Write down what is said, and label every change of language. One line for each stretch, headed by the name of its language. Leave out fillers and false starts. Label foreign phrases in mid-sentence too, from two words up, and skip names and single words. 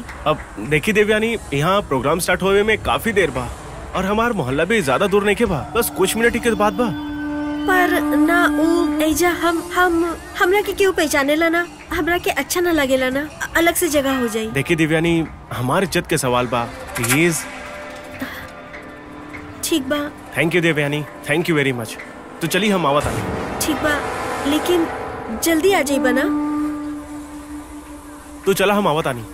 Bhojpuri: अब देखी देवयानी, यहाँ
English: program start
Bhojpuri: होवे में काफी देर बा और हमार मोहल्ला भी ज्यादा दूर नहीं के बा, बस कुछ मिनट के बाद बा। पर ना ऊ एजा हमरा के क्यों पहचानेला ना, हमरा के अच्छा ना लगेला ना, अलग से जगह हो जाई। देखी देवयानी, हमारी इज्जत के सवाल बा, प्लीज। ठीक बा।
English: Thank you Devyani, thank you very much.
Bhojpuri: तो चली हम आवत आनी। ठीक बा, लेकिन जल्दी आ जाइबा ना। तो चला हम आवत आनी।